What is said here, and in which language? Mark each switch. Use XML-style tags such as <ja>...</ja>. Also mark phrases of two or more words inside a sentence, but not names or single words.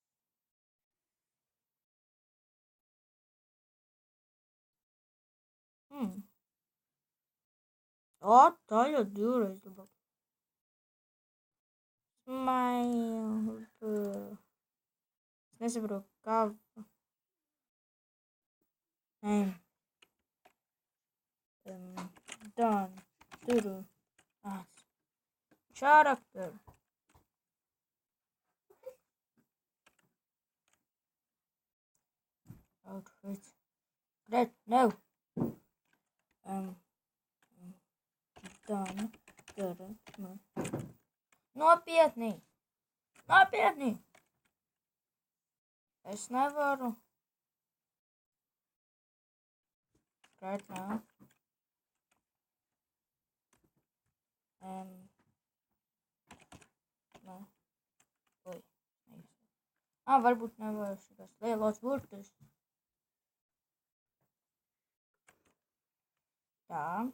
<lv>Tā jau divreiz labāk. Smile. Es nesaprotu, kā. Done. Turu.</lv> <en>Character. Outfit. Great. No. Done.</en> <lv>Turu. Nopietni. Es nevaru.</lv> <en>Right now. No. Oi.</en> <lv>Varbūt nevaru šitās lielos burtus. Tā.</lv>